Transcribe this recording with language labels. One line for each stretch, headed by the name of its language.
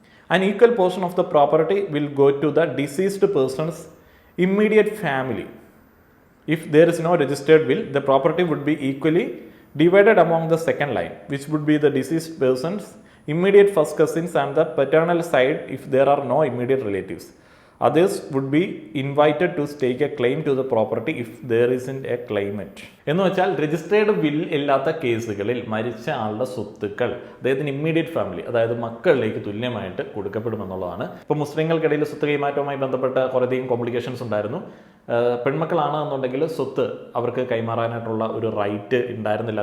English: An equal portion of the property will go to the deceased person's immediate family. If there is no registered will, the property would be equally divided among the second line, which would be the deceased person's immediate first cousins and the paternal side if there are no immediate relatives. Others would be invited to stake a claim to the property if there isn't a claimant.
Malayalam: എന്ന് വെച്ചാൽ registered will ഇല്ലാത്ത കേസുകളിൽ മരിച്ച ആളുടെ സ്വത്തുക്കൾ അദ്ദേഹത്തിന്
English: immediate family,
Malayalam: അതായത് മക്കളിലേക്ക് തുല്യമായിട്ട് കൊടുക്കപ്പെടുമെന്നുള്ളതാണ്. ഇപ്പോൾ മുസ്ലിങ്ങൾക്കിടയിൽ സ്വത്ത് കൈമാറ്റവുമായി ബന്ധപ്പെട്ട കുറേയധികം കോംപ്ലിക്കേഷൻസ് ഉണ്ടായിരുന്നു. പെൺമക്കളാണ് എന്നുണ്ടെങ്കിൽ സ്വത്ത് അവർക്ക് കൈമാറാനായിട്ടുള്ള ഒരു റൈറ്റ് ഉണ്ടായിരുന്നില്ല.